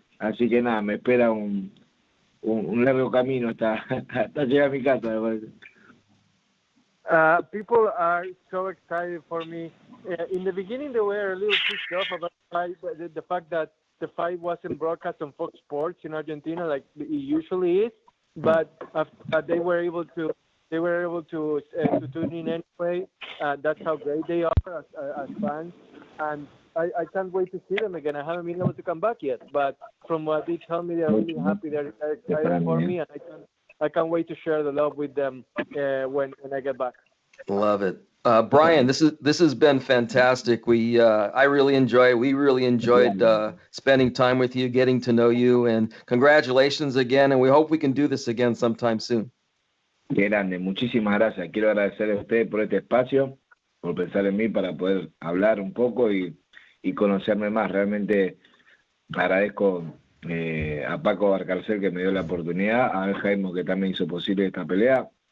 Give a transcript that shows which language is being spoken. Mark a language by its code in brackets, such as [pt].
[es] Así que nada, me espera un largo camino hasta llegar a mi casa, me parece. [en] People are so excited for me. In the beginning, they were a little pissed off about the fact that the fight wasn't broadcast on Fox Sports in Argentina like it usually is, but they were able to tune in anyway. That's how great they are as fans, and I can't wait to see them again. I haven't been able to come back yet, but from what they tell me, they're really happy. They're excited for me, and I can't wait to share the love with them when I get back. Love it. Brian, this has been fantastic. I really enjoy it. We really enjoyed spending time with you, getting to know you, and congratulations again. And we hope we can do this again sometime soon. [es] Qué grande, muchísimas gracias. Quiero agradecerle a ustedes por este espacio, por pensar en mí para poder hablar un poco y conocerme más. Realmente agradezco a Paco Barcarcel que me dio la oportunidad, a Jaime que también hizo posible esta pelea.